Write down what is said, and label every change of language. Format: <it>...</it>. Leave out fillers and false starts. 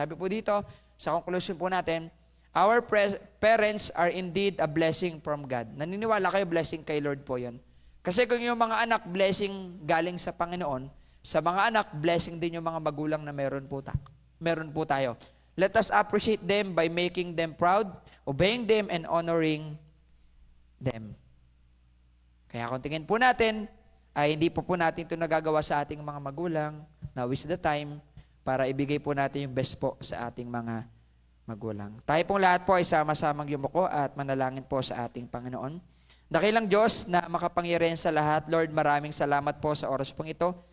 <tl>Sabi po dito, sa conclusion po natin,</tl> <en>our parents are indeed a blessing from God.</en> <tl>Naniniwala kayo, blessing kay Lord po yun. Kasi kung yung mga anak, blessing galing sa Panginoon, sa mga anak, blessing din yung mga magulang na meron po tayo.</tl> <en>Let us appreciate them by making them proud, obeying them, and honoring them.</en> <tl>Kaya kung tingin po natin, ay hindi po natin ito nagagawa sa ating mga magulang,</tl> <en>now is the time</en> <tl>para ibigay po natin yung best po sa ating mga magulang. Tayo pong lahat po ay sama-samang yumuko at manalangin po sa ating Panginoon. Dakilang Diyos na makapangyarihan sa lahat, Lord, maraming salamat po sa oras pong ito.</tl>